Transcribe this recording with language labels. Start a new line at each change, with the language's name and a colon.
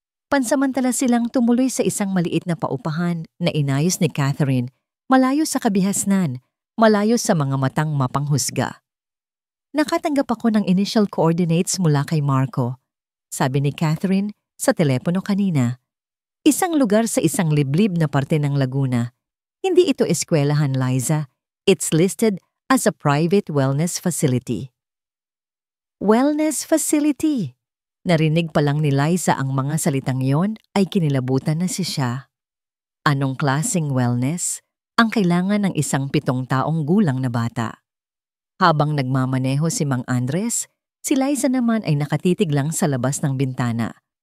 Filipino: Pansamantala silang tumuloy sa isang maliit na paupahan na inayos ni Catherine, malayo sa kabihasnan, malayo sa mga matang mapanghusga. Nakatanggap ako ng initial coordinates mula kay Marco. Sabi ni Catherine sa telepono kanina. Isang lugar sa isang liblib na parte ng Laguna. Hindi ito eskwelahan, Liza.
English: It's listed as a private wellness facility. Wellness facility.
Filipino: Narinig pa lang ni Liza ang mga salitang yon ay kinilabutan na siya. Anong klaseng wellness ang kailangan ng isang 7 taong gulang na bata? Habang nagmamaneho si Mang Andres, si Liza naman ay nakatitig lang sa labas ng bintana.